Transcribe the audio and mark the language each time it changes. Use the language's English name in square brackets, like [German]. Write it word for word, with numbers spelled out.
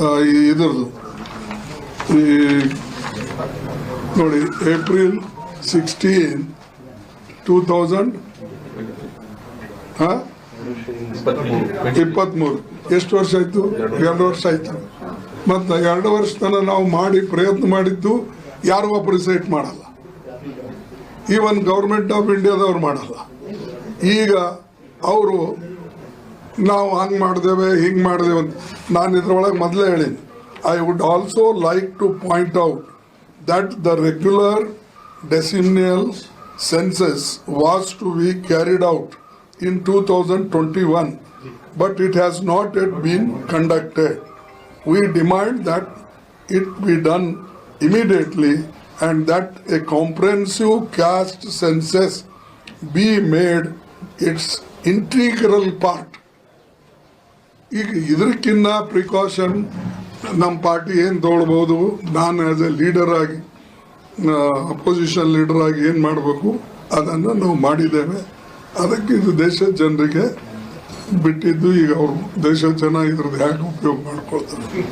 [Kannada] ಈ ಇದ್ರದ್ದು ಈ ನೋಡಿ ಏಪ್ರಿಲ್ ಸಿಕ್ಸ್ಟೀನ್ ಟೂ ತೌಸಂಡ್ ಹಾಂ ಇಪ್ಪತ್ತ್ಮೂರು. ಎಷ್ಟು ವರ್ಷ ಆಯಿತು? ಎರಡು ವರ್ಷ ಆಯಿತು. ಮತ್ತು ಎರಡು ವರ್ಷ ತನಕ ನಾವು ಮಾಡಿ ಪ್ರಯತ್ನ ಮಾಡಿದ್ದು ಯಾರೂ ಅಪ್ರಿಸಿಯೇಟ್ ಮಾಡಲ್ಲ. ಈವನ್ ಗೌರ್ಮೆಂಟ್ ಆಫ್ ಇಂಡಿಯಾದವ್ರು ಮಾಡಲ್ಲ. ಈಗ ಅವರು ನಾವು ಹಂಗೆ ಮಾಡಿದೇವೆ ಹಿಂಗೆ ಮಾಡಿದೇವೆ ಅಂತ. ನಾನು ಇದ್ರೊಳಗೆ ಮೊದಲೇ ಹೇಳೀನಿ, [English] I would also like to point out that the regular decennial census was to be carried out in two thousand twenty-one, but it has not yet been conducted. We demand that it be done immediately and that a comprehensive caste census be made its integral part. [Kannada] ಈಗ ಇದಕ್ಕಿನ್ನ precaution ನಮ್ಮ party ಏನು ತೊಗೊಳ್ಬೋದು, ನಾನು [English] as a leader [Kannada] ಆಗಿ opposition leader ಆಗಿ ಏನು ಮಾಡಬೇಕು ಅದನ್ನು ನಾವು ಮಾಡಿದ್ದೇವೆ. ಅದಕ್ಕೆ ಇದು ದೇಶದ ಜನರಿಗೆ ಬಿಟ್ಟಿದ್ದು, ಈಗ ಅವರು ದೇಶದ ಜನ ಇದ್ರದ್ದು ಯಾಕೆ ಉಪಯೋಗ ಮಾಡ್ಕೊಳ್ತಾರೆ.